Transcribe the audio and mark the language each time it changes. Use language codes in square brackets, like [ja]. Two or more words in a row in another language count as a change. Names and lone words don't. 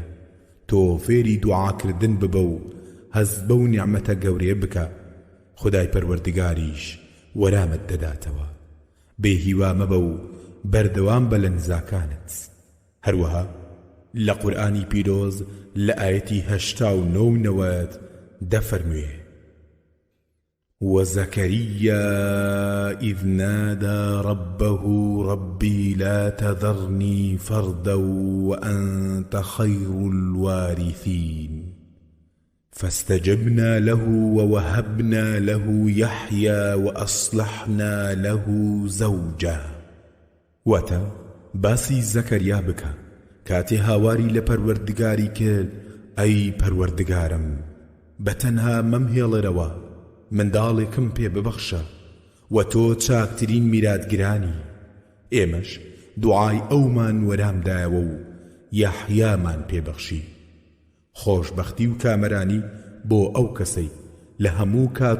[ckb] تۆ فێری دوعاکردن ببە و هەز بەو نیعمەتە گەورەیە بکە، خدای پەروەردگاریش وەرامت دەداتەوە. بێهیوا مەبە و بەردەوام بە لە نزاکانت. هەروەها لە قورئانی پیرۆز لە ئایەتی 89 دەفەرموێ: [ar] وَزَكَرِيَّا إِذْ نَادَى رَبَّهُ رَبِّي لَا تَذَرْنِي فَرْدًا وَأَنْتَ خَيْرُ الْوَارِثِينَ فاستجبنا له ووهبنا له يحيى وأصلحنا له زوجه. [ckb] واتا باسی زەکەریا بکە کاتی هاواری لە پەروەردگاری کرد: ئەی پەروەردگارم بەتەنها مەمهێڵەرەوە منداڵێکم پێ ببەخشە و تۆ چاکترین میراتگرانی ئێمەش دوعای ئەومان وەرامدایەوە و یەحیامان پێبەخشی خۆشبەختی و کامەرانی بۆ ئەو کەسەی لە هەموو کات